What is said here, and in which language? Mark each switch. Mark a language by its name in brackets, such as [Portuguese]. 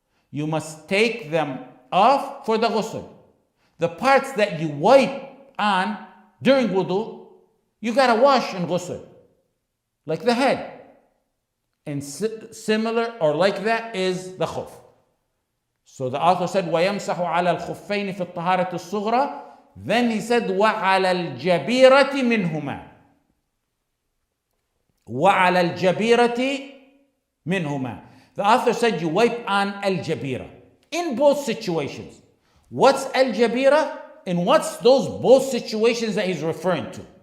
[English] You must take them off for the ghusl. The parts that you wipe on during wudu, you gotta wash in ghusl, like the head. And similar or like that is the khuf. So the author said, [Arabic] وَيَمْسَحُ عَلَى الْخُفَّيْنِ فِي الطَّهَارَةِ الصُّغْرَى. [English] Then he said, [Arabic] وَعَلَى الْجَبِيرَةِ مِنْهُمَا. وَعَلَى الْجَبِيرَةِ مِنْهُمَا. [English] The author said you wipe on al-jabira in both situations. What's al-jabira and what's those both situations that he's referring to?